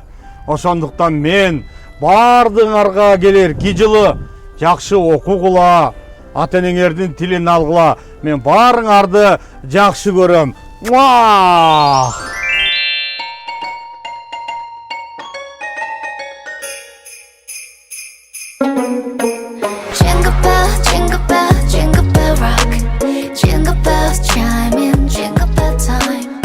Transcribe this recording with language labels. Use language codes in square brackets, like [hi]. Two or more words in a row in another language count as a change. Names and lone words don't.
[ky] Ошондуктан мен бардыңарга келерки жылы жакшы окугула, ата энеңердин тилин алгыла. Мен баарыңарды жакшы көрөм. [en] Jingle bell, jingle bell, jingle bell rock. Jingle bells chiming, jingle bell time.